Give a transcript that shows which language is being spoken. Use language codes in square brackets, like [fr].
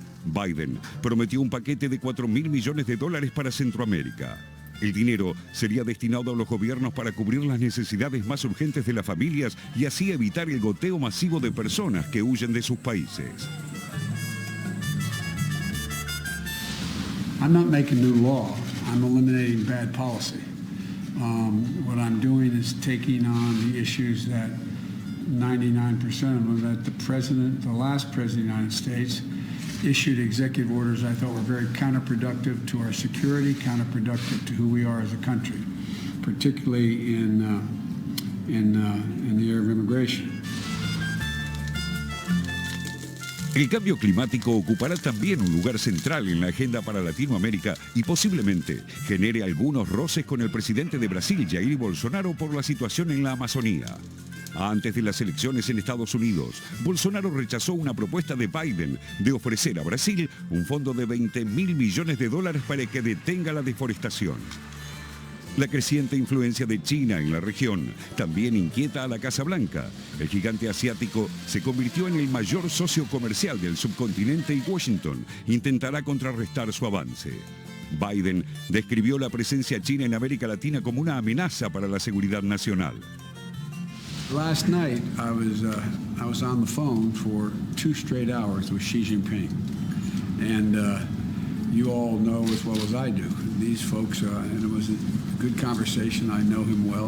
[es] Biden prometió un paquete de $4.000 millones para Centroamérica. El dinero sería destinado a los gobiernos para cubrir las necesidades más urgentes de las familias y así evitar el goteo masivo de personas que huyen de sus países. [en] I'm not making new law. I'm eliminating bad policy. What I'm doing is taking on the issues that 99% of them, that the last president of the United States issued executive orders I thought were very counterproductive to our security, counterproductive to who we are as a country, particularly in the area of immigration. [es] El cambio climático ocupará también un lugar central en la agenda para Latinoamérica y posiblemente genere algunos roces con el presidente de Brasil, Jair Bolsonaro, por la situación en la Amazonía. Antes de las elecciones en Estados Unidos, Bolsonaro rechazó una propuesta de Biden de ofrecer a Brasil un fondo de $20.000 millones para que detenga la deforestación. La creciente influencia de China en la región también inquieta a la Casa Blanca. El gigante asiático se convirtió en el mayor socio comercial del subcontinente y Washington intentará contrarrestar su avance. Biden describió la presencia china en América Latina como una amenaza para la seguridad nacional. [en] Last night I was on the phone for 2 straight hours with Xi Jinping, and you all know as well as I do. These folks, and it was a good conversation. I know him well.